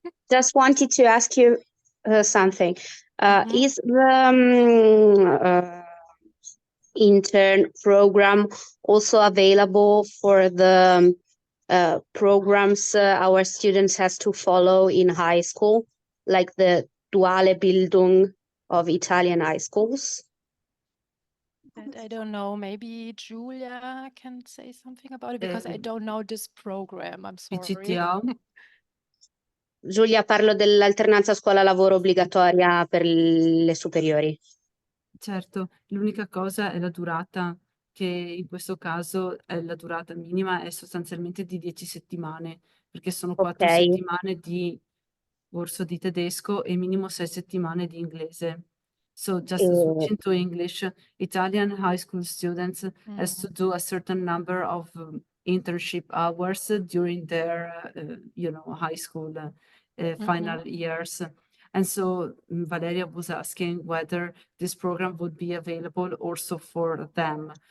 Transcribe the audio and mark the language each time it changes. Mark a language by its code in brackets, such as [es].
[en] Just wanted to ask you something. Is the intern program also available for the programs our students has to follow in high school, like the duale Bildung of Italian high schools? That I don't know. Maybe Julia can say something about it, because I don't know this program. I'm sorry. PCTA. [it] Giulia, parlo dell'alternanza scuola-lavoro obbligatoria per le superiori. Certo, l'unica cosa è la durata, che in questo caso è la durata minima, è sostanzialmente di 10 settimane, perché sono 4 settimane di corso di tedesco e minimo 6 settimane di inglese. [en] So just switching to English, Italian high school students has to do a certain number of internship hours during their, high school final years. And so Valeria was asking whether this program would be available also for them.